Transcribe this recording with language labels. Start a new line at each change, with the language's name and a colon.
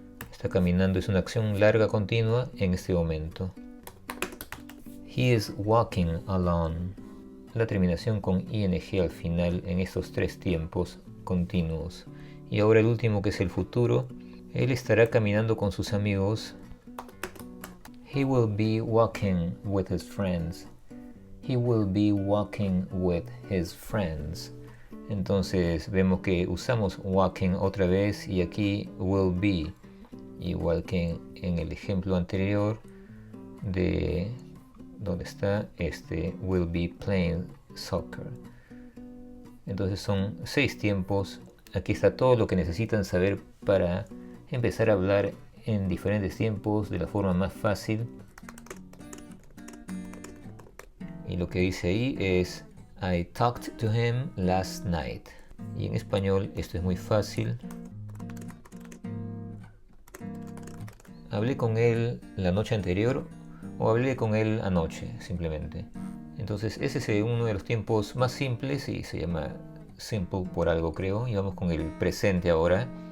Spanish: Está caminando, es una acción larga continua en este momento.
English: He is walking alone.
Spanish: La terminación con ing al final en estos 3 tiempos continuos. Y ahora el último, que es el futuro. Él estará caminando con sus amigos.
English: He will be walking with his friends. He will be walking with his friends.
Spanish: Entonces vemos que usamos
English: walking
Spanish: otra vez y aquí
English: will be.
Spanish: Igual que en el ejemplo anterior de donde está este
English: will be playing soccer.
Spanish: Entonces son 6 tiempos. Aquí está todo lo que necesitan saber para empezar a hablar en diferentes tiempos de la forma más fácil. Y lo que dice ahí es
English: I talked to him last night.
Spanish: Y en español esto es muy fácil. Hablé con él la noche anterior o hablé con él anoche, simplemente. Entonces ese es uno de los tiempos más simples y se llama simple por algo, creo. Y vamos con el presente ahora.